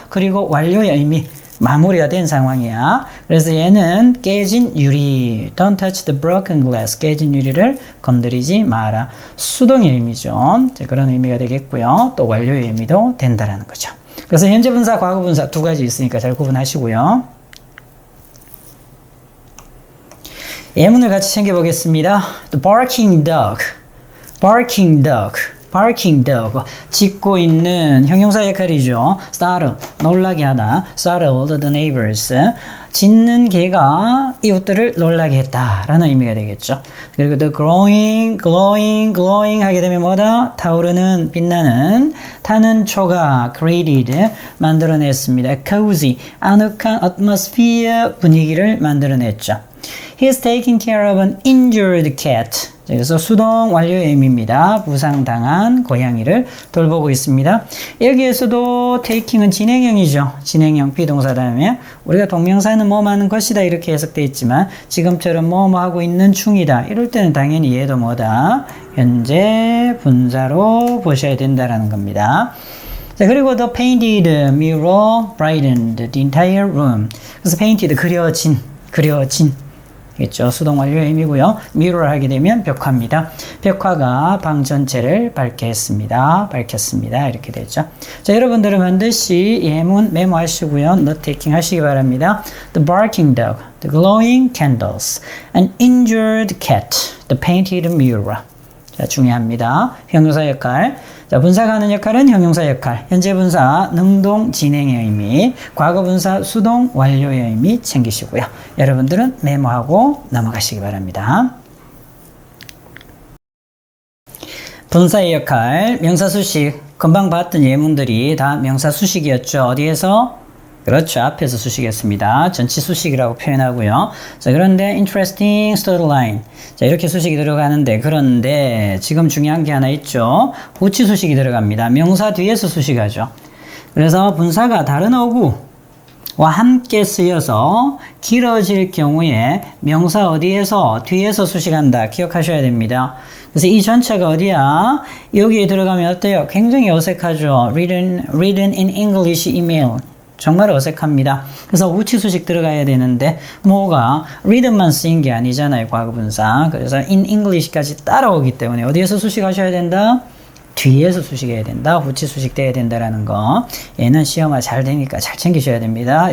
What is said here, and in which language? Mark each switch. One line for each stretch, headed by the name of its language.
Korean: 그리고 완료의 의미, 마무리가 된 상황이야. 그래서 얘는 깨진 유리,
English: don't touch the broken glass,
Korean: 깨진 유리를 건드리지 마라. 수동의 의미죠. 그런 의미가 되겠고요. 또 완료의 의미도 된다라는 거죠. 그래서 현재 분사, 과거 분사 두 가지 있으니까 잘 구분하시고요. 예문을 같이 챙겨보겠습니다.
English: The barking dog, barking dog.
Korean: barking dog, 짖고 있는 형용사 역할이죠. startle, 놀라게 하다.
English: startled the neighbors,
Korean: 짖는 개가 이웃들을 놀라게 했다라는 의미가 되겠죠. 그리고 the glowing, glowing, glowing 하게 되면 뭐다? 타오르는, 빛나는, 타는 초가 created, 만들어냈습니다. cozy, 아늑한 atmosphere, 분위기를 만들어냈죠.
English: He's taking care of an injured cat.
Korean: 그래서 수동 완료의 의미입니다. 부상당한 고양이를 돌보고 있습니다. 여기에서도 taking은 진행형이죠. 진행형 비동사 다음에 우리가 동명사는 뭐뭐 하는 것이다 이렇게 해석되어 있지만 지금처럼 뭐뭐 하고 있는 중이다. 이럴 때는 당연히 얘도 뭐다? 현재 분사로 보셔야 된다라는 겁니다. 자, 그리고
English: the painted mirror brightened the entire room.
Korean: 그래서 painted 그려진 겠죠. 수동 완료의 의미고요. mirror 하게 되면 벽화입니다. 벽화가 방 전체를 밝게 했습니다. 밝혔습니다. 이렇게 되죠. 자, 여러분들은 반드시 예문 메모하시고요. note taking 하시기 바랍니다.
English: The barking dog, the glowing candles, an injured cat, the painted mirror.
Korean: 자, 중요합니다. 형용사 역할. 자, 분사가 하는 역할은 형용사 역할. 현재 분사 능동 진행의 의미, 과거 분사 수동 완료의 의미 챙기시고요. 여러분들은 메모하고 넘어가시기 바랍니다. 분사의 역할, 명사 수식. 금방 봤던 예문들이 다 명사 수식이었죠. 어디에서? 그렇죠. 앞에서 수식이었습니다. 전치 수식이라고 표현하고요. 자, 그런데
English: interesting storyline.
Korean: 자, 이렇게 수식이 들어가는데, 그런데 지금 중요한 게 하나 있죠. 후치 수식이 들어갑니다. 명사 뒤에서 수식하죠. 그래서 분사가 다른 어구와 함께 쓰여서 길어질 경우에 명사 어디에서? 뒤에서 수식한다. 기억하셔야 됩니다. 그래서 이 전체가 어디야? 여기에 들어가면 어때요? 굉장히 어색하죠.
English: written in English email.
Korean: 정말 어색합니다. 그래서 우치 수식 들어가야 되는데 뭐가 read만 쓰인 게 아니잖아요. 과거분사. 그래서 in English까지 따라오기 때문에 어디에서 수식하셔야 된다? 뒤에서 수식해야 된다. 후치 수식돼야 된다라는 거. 얘는 시험화 잘 되니까 잘 챙기셔야 됩니다.